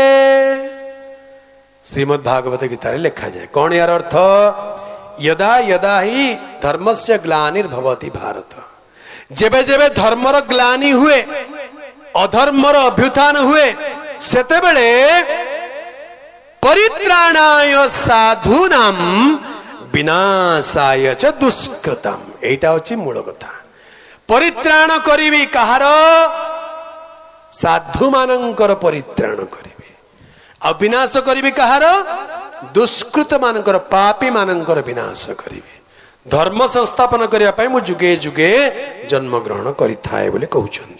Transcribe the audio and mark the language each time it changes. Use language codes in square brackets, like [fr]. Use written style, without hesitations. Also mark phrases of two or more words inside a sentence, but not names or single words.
[or] ଶ୍ରୀମଦ୍ ଭାଗବତ ଗୀତା ରେ ଲିଖା ଯାଏ କୌନ ୟାର ଅର୍ଥ [sa] यदा यदा ही धर्मस्य ग्लानिर्भवति भारत। [or] ଯେବେ ଯେବେ ଧର୍ମର ଗ୍ଲାନି ହୁଏ ଅଧର୍ମର ଅଭ୍ୟୁତ୍ଥାନ ହୁଏ ସେତେ ବେଳେ [sa] परित्राणाय साधूनां विनाशाय च दुष्कृतम्। [or] ଏଟା ହୋଚି ମୂଳ କଥା। ପରିତ୍ରାଣ କରିବି କାହାର ସାଧୁ ମାନଙ୍କର ପରିତ୍ରାଣ କରିବି ଆ ବିନାଶ କରିବି କାହାର ଦୁଷ୍କୃତ ମାନଙ୍କର ପାପୀ ମାନଙ୍କର ବିନାଶ କରିବି। ଧର୍ମ ସଂସ୍ଥାପନ କରିଆ ପଇ ମୁ ଯୁଗେ ଯୁଗେ ଜନ୍ମ ଗ୍ରହଣ କରିଥାଏ ବୋଲେ କହୁଛନ୍ତି।